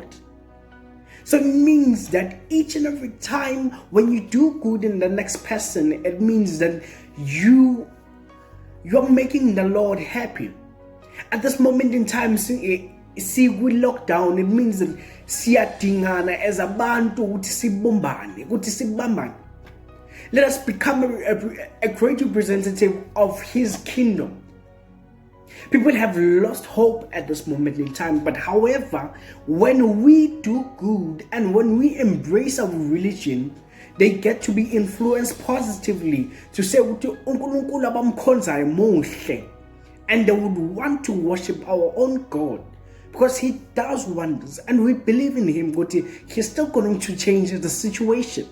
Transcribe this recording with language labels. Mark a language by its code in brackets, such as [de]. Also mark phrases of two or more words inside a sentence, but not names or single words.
[en] So it means that each and every time when you do good in the next person, it means that you're making the Lord happy. At this moment in time, see we lockdown, it means that siyadingana as [nd] abantu ukuthi sibumbane, ukuthi sibambane. [en] Let us become a great representative of His kingdom. People have lost hope at this moment in time, but however, when we do good and when we embrace our religion, they get to be influenced positively to say, and they would want to worship our own God because He does wonders and we believe in Him, but He's still going to change the situation.